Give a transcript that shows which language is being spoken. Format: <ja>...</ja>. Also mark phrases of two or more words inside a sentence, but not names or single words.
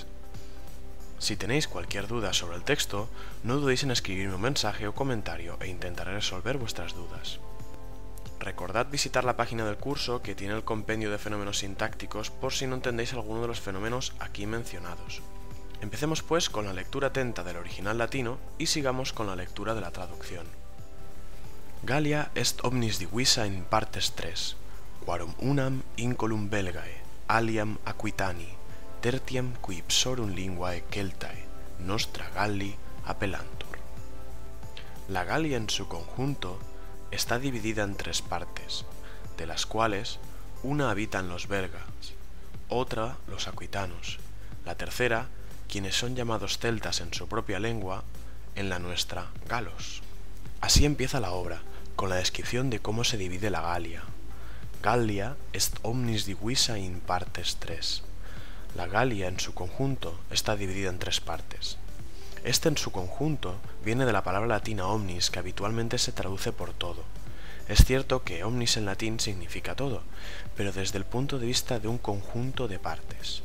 <es>Si tenéis cualquier duda sobre el texto, no dudéis en escribirme un mensaje o comentario e intentaré resolver vuestras dudas. Recordad visitar la página del curso que tiene el compendio de fenómenos sintácticos por si no entendéis alguno de los fenómenos aquí mencionados. Empecemos pues con la lectura atenta del original latino y sigamos con la lectura de la traducción.</es> <la>Gallia est omnis divisa in partes tres, quarum unam incolum Belgae, aliam Aquitani, tertiam qui ipsorum linguae Celtae, nostra Galli appellantur.</la> <es>La Galia en su conjunto está dividida en tres partes, de las cuales una habitan los belgas, otra los aquitanos, la tercera, quienes son llamados celtas en su propia lengua, en la nuestra, galos. Así empieza la obra, con la descripción de cómo se divide la Galia.</es> <la>Gallia est omnis divisa in partes tres.</la> <es>La Galia en su conjunto está dividida en tres partes. Este en su conjunto viene de la palabra latina omnis, que habitualmente se traduce por todo. Es cierto que omnis en latín significa todo, pero desde el punto de vista de un conjunto de partes.</es>